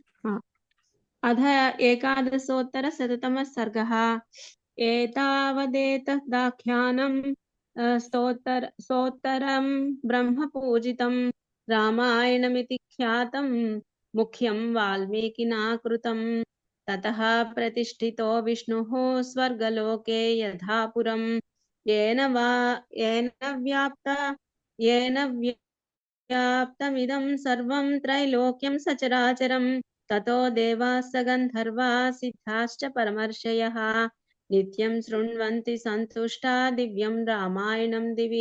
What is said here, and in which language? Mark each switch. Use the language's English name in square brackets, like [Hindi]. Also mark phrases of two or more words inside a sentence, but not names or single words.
[Sanskrit] అధ 11,000 సర్గః ఏతావదేతదాఖ్యానం స్తోత్తరం బ్రహ్మ పూజితం రామాయణమితి ఖ్యాతం ముఖ్యం వాల్మీకినా కృతం. తతః ప్రతిష్ఠితో విష్ణుః స్వర్గలోకే యథాపురం येन व्याप्तमिदं सर्वं त्रैलोक्यं सचराचरं. ततो देवाः गन्धर्वाः सिद्धाश्च परमर्षयः नित्यं शृण्वन्ति सन्तुष्टा दिव्यं रामायणं दिवि.